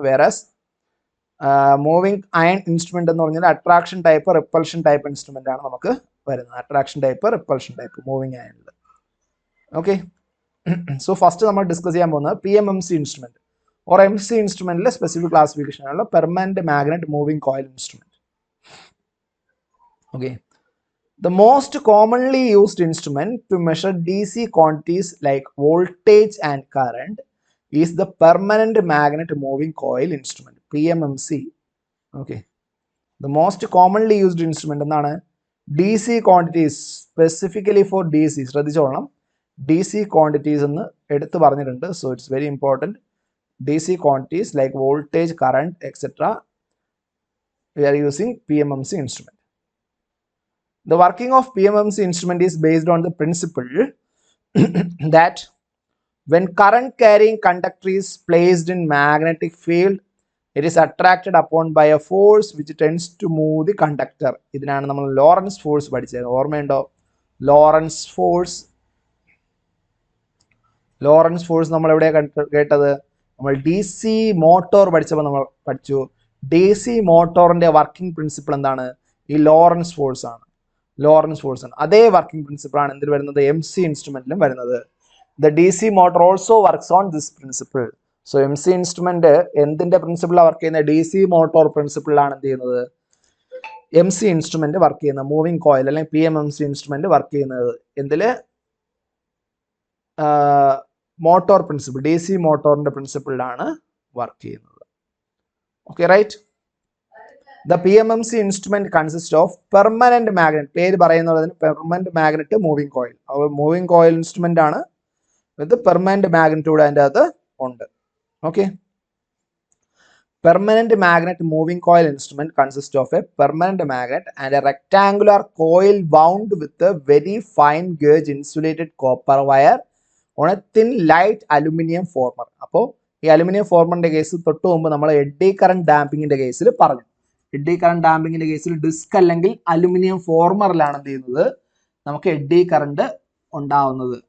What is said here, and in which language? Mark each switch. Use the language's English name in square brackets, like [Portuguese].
[Malayalam] Whereas moving iron instrument എന്ന് പറഞ്ഞാൽ attraction type, repulsion type instrument ആണ് നമുക്ക് വരുന്നത്. Attraction type, repulsion type moving അയണിൽ. Okay, so first നമ്മൾ ഡിസ്കസ് ചെയ്യാൻ പോകുന്നത് PMMC instrument or MC ഇൻസ്ട്രുമെന്റിലെ specific classification ആണല്ലോ permanent magnet moving coil instrument. [English] Okay, the most commonly used instrument to measure DC quantities like voltage and current is the permanent magnet moving coil instrument, PMMC. Okay, the most commonly used instrument എന്താണ്, DC quantities, specifically for DC. [Malayalam] ശ്രദ്ധിച്ചോളണം, DC quantities എന്ന് എടുത്തു പറഞ്ഞിട്ടുണ്ട്. [English] So it's very important. DC quantities like voltage, current, etc. we are using PMMC instrument. The working of PMMC instrument is based on the principle that when current carrying conductor is placed in magnetic field, it is attracted upon by a force which tends to move the conductor. [Malayalam] ഇതിനാണ് നമ്മൾ Lorentz force പഠിച്ചത്. ഓർമ്മയുണ്ടോ Lorentz force? Lorentz force നമ്മൾ എവിടെയാണ് കേട്ടത്? നമ്മൾ DC motor പഠിച്ചപ്പോൾ നമ്മൾ പഠിച്ചു. DC മോട്ടോറിന്റെ വർക്കിംഗ് പ്രിൻസിപ്പിൾ എന്താണ്? ഈ ലോറൻസ് ഫോഴ്സ് ആണ്. ലോറൻസ് ഫോഴ്സ് ആണ്. അതേ വർക്കിംഗ് പ്രിൻസിപ്പിൾ ആണ് എന്തിൽ വരുന്നത്? MC ഇൻസ്ട്രുമെന്റിലും വരുന്നത്. [English] The DC motor also works on this principle. [Malayalam] So MC instrument എന്തിന്റെ പ്രിൻസിപ്പിളാണ് വർക്ക് ചെയ്യുന്നത്? DC മോട്ടോർ പ്രിൻസിപ്പിളാണ് എന്ത് ചെയ്യുന്നത്? MC ഇൻസ്ട്രുമെന്റ് വർക്ക് ചെയ്യുന്നത്. മൂവിംഗ് കോയിൽ അല്ലെങ്കിൽ PMMC ഇൻസ്ട്രുമെന്റ് വർക്ക് ചെയ്യുന്നത് എന്തില്? മോട്ടോർ പ്രിൻസിപ്പിൾ, DC മോട്ടോറിന്റെ പ്രിൻസിപ്പിളിലാണ് വർക്ക് ചെയ്യുന്നത്. Okay, right. [English] The PMMC instrument consists of permanent magnet. [Malayalam] പേര് പറയുന്നതിന് പെർമനന്റ് മാഗ്നറ്റ് മൂവിംഗ് കോയിൽ. അപ്പോൾ മൂവിംഗ് കോയിൽ ഇൻസ്ട്രുമെന്റ് ആണ് വിത്ത് പെർമനന്റ് മാഗ്നറ്റ് കൂടെ അതിൻ്റെ അകത്ത് ഉണ്ട്. Okay, [English] Permanent magnet moving coil instrument consists of a permanent magnet and a rectangular coil wound with a very fine gauge insulated copper wire on a thin light aluminum former. [Malayalam] അപ്പോൾ ഈ aluminium ഫോർമറിന്റെ case തൊട്ട് മുമ്പ് നമ്മൾ eddy current ഡാമ്പിങ്ങിന്റെ കേസിൽ പറഞ്ഞു. Eddy current ഡാമ്പിങ്ങിന്റെ കേസിൽ disk അല്ലെങ്കിൽ aluminium ഫോർമറിലാണ് എന്ത് ചെയ്യുന്നത്, നമുക്ക് എഡ്ഡി കറന്റ് ഉണ്ടാവുന്നത്.